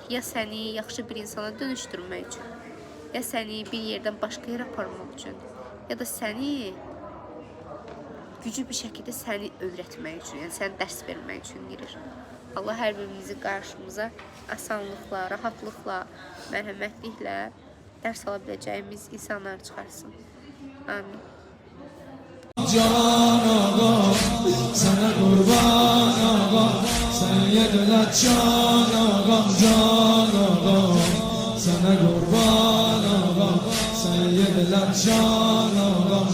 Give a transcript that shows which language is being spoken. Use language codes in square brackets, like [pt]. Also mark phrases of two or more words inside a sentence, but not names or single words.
[az] Ya səni yaxşı bir insana dönüşdürmək üçün, ya səni bir yerdən başqa yerə aparmaq üçün, ya da səni güclü bir şəkildə səni öyrətmək üçün, yəni səni dərs vermək üçün girir. Allah hər birimizi qarşımıza asanlıqla, rahatlıqla, mərhəmətliklə dərs ala biləcəyimiz insanlar çıxarsın. Amin. [tr] Can ağa, sana kurban ağa, sen yediler can ağa, sana kurban ağa, sen yediler can ağa.